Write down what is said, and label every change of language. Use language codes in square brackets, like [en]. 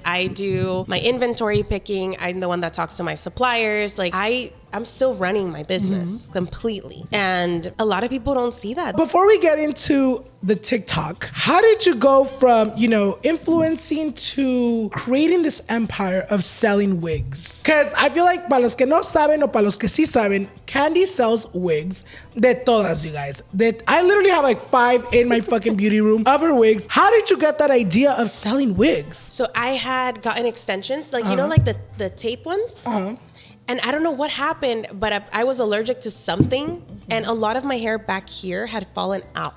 [en] I do my inventory picking. I'm the one that talks to my suppliers. Like, I'm still running my business completely. And a lot of people don't see that. Before we get into the TikTok, how did you go from, you know, influencing to creating this empire of selling wigs? Because I feel like [es] para los que no saben o para los que sí saben, [en] Candy sells wigs [es] de todas, [en] you guys. I literally have like 5 in my fucking beauty room of her wigs. How did you get that idea of selling wigs? So I had gotten extensions, like, you know, like the tape ones? And I don't know what happened, but I was allergic to something, and a lot of my hair back here had fallen out.